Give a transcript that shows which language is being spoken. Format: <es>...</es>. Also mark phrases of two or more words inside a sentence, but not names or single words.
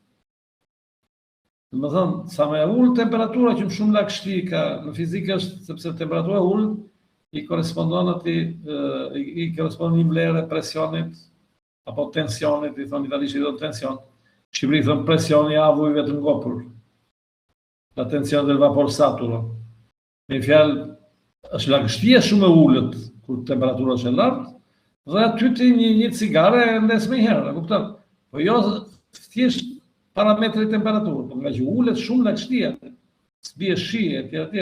<sq>Domethënë, sa më e ulët temperatura që më shumë lagështi ka në fizikë është sepse temperatura e ulët i korespondon i korespondon një vlerë presionit apo tensionit, i thonë italisht i thonë tension. Shqipëri thonë presioni i avujve të ngopur.</sq> <it>La tensione del vapor saturo.</it> <sq>Me fjalë, është lagështia shumë e ulët kur temperatura është e lartë, dhe aty ti një cigare ndes më herë, e kupton? Po jo thjesht parametri temperaturë, por nga që ulet shumë lagështia, s'bie shi etj.</sq>